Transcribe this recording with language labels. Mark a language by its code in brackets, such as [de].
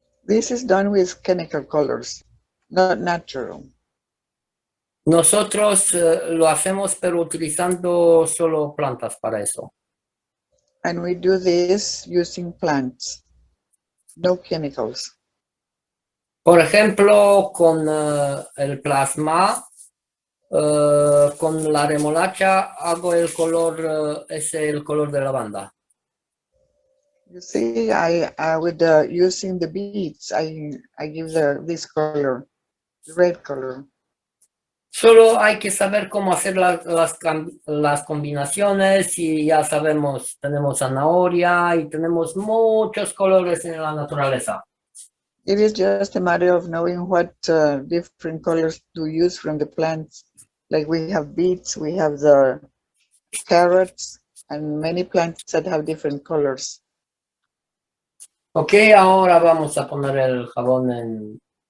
[en] this is done with chemical colors, not natural. [es] Nosotros lo hacemos pero utilizando solo plantas para eso. [en] And we do this using plants, no chemicals. [es] Por ejemplo, con el plasma, con la remolacha hago el color, es el color de lavanda. [en] You see, with using the beads, I give this color, the red color. [es] Solo hay que saber cómo hacer las combinaciones y ya sabemos, tenemos zanahoria y tenemos muchos colores en la naturaleza. [en] It is just a matter of knowing what different colors to use from the plants. Like we have beets, we have the carrots, and many plants that have different colors. [es] Ok, ahora vamos a poner el jabón en